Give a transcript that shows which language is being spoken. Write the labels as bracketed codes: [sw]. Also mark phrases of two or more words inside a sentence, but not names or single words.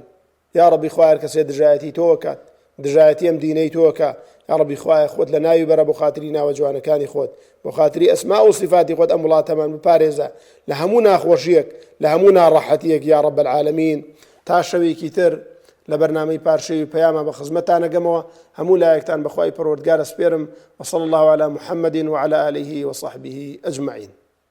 [ar] یا ربی [ckb] خوای هەر کەسێ دژایەتی تۆ کات، دژایەتی ئەم دینەی تۆکە، [ar] یا ربی [ckb] خوای خۆت لە ناوی بەرە بۆ خاتری ناوە جوانەکانی خۆت، بۆ خاتری ئەسما و صفاتی خۆت ئەم وڵاتەمان بپارێزە لە هەموو ناخۆشیەک، لە هەموو ناڕەحەتیەک [ar] یا رب العالمین. [ckb] تا شەوێکی تر لە بەرنامەی پارشەوی پەیامە بە خزمەتان ئەگەمەوە. هەموو لایەکتان بەخوای پەروەردگار ئەسپێرم. [ar] وصلى الله على محمد وعلى آله وصحبه أجمعين.